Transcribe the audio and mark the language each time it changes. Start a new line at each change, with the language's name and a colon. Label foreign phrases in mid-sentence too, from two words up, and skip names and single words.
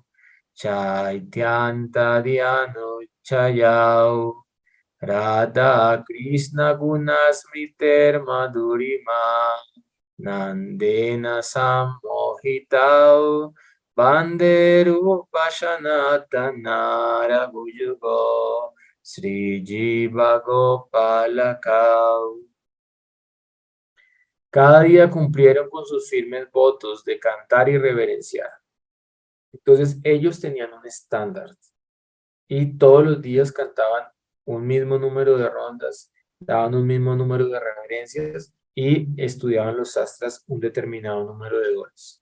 Sanskrit: Chaityanta Dhyano Chayau Radha Krishna Gunasmriter Madhurima Nandena Sammohitau Banderu Pasanatanara Bhujugo Sri Jiva Gopalakau.
Spanish: Cada día cumplieron con sus firmes votos de cantar y reverenciar. Entonces ellos tenían un estándar y todos los días cantaban un mismo número de rondas, daban un mismo número de reverencias y estudiaban los sastras un determinado número de horas.